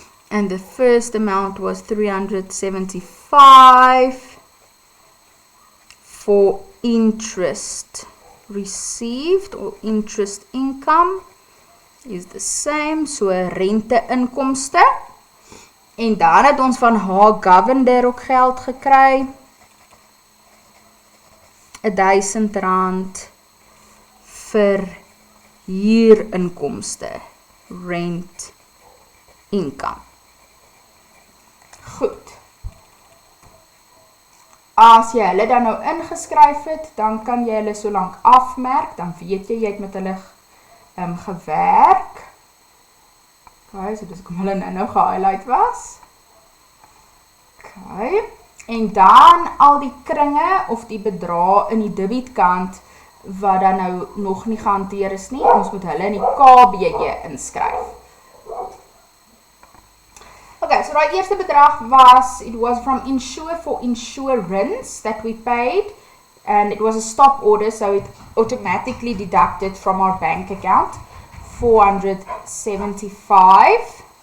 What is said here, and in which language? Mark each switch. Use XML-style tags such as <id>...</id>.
<en>And the first amount was 375 for interest received or interest income is the same, so</en> <af>rente inkomste. En dan het ons van haar governor ook geld gekry. R1000 vir huurinkomste,</af> <en>rent income.</en> <af>Goed. As jy hulle dan nou ingeskryf het, dan kan jy hulle so lank afmerk, dan weet jy het met hulle gewerk. Okay, so dis kom hulle nou gehighlight was. Okay. En dan al die kringe of die bedrae in die debietkant wat dan nou nog nie gehanteer is nie, ons moet hulle in die KBJ inskryf.</af> <en>Okay,</en> <af>so die eerste bedrag was,</af> <en>it was from Insure for Insurance that we paid, and it was a stop order, so it automatically deducted from our bank account, 475.</en>